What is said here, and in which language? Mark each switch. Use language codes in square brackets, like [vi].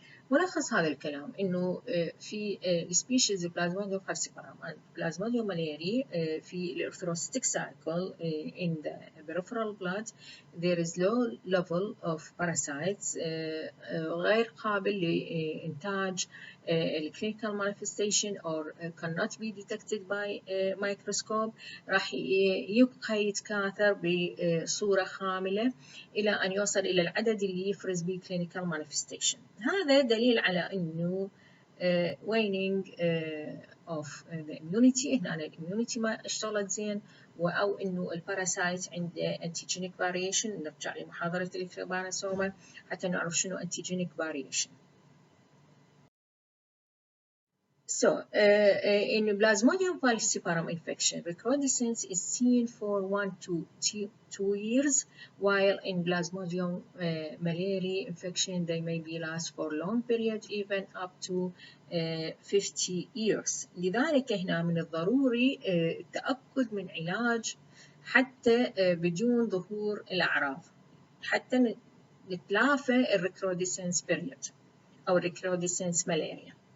[ar] ملخص هذا الكلام إنه في السبيشيز [en] Plasmodium falciparum and Plasmodium malariae [ar] في الإرثروسيتيك [en] cycle in the peripheral blood there is low level of parasites [ar] غير قابل لإنتاج [en] clinical manifestation or cannot be detected by microscope. [ar] راح يبقى يتكاثر بصورة خاملة إلى أن يوصل إلى العدد اللي يفرز به [en] clinical manifestation. [ar] هذا دليل على إنه [en] waning of the immunity. [ar] هنا الاميونيتي ما اشتغلت زين أو إنه الباراسايت عنده [en] antigenic variation. [ar] نرجع لمحاضرة التريبانوسوما حتى نعرف شنو [en] antigenic variation. So, in Plasmodium falciparum infection, recrudescence is seen for 1 to 2 years, while in Plasmodium malariae infection, they may be last for long periods, even up to 50 years. [ar] لذلك هنا من الضروري التأكد من علاج حتى بدون ظهور الأعراض، حتى نتلافى الريكرودسنس بيريود أو [en] recrudescence malaria.